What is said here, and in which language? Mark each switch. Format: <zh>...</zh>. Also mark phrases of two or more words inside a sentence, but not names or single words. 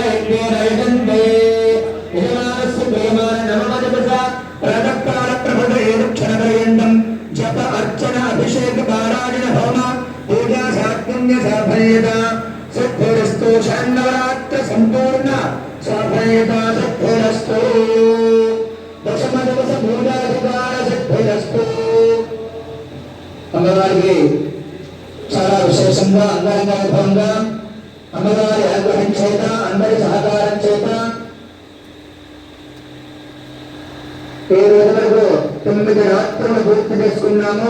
<sa>यज्ञेन यजन्ते यजमानस्य प्रेमान नममजपसा प्रातःकालप्रभृतैरुक्षणपर्यन्तं जप अर्चन अभिषेक पारायण होम पूजा सात्पुण्य साफल्यता सिद्धिरस्तु शरन्नवरात्र सम्पूर्ण साफल्यता सिद्धिरस्तु दशमदिवस पूजाधिकार सिद्धिरस्तु</sa> <te>అమ్మవారికి చాలా విశేషంగా అందంగా వైభవంగా అమ్మవారి అనుగ్రహం చేత అందరి సహకారం చేత ఈ రోజు వరకు 9 రాత్రులు పూర్తి చేసుకున్నాము.</te>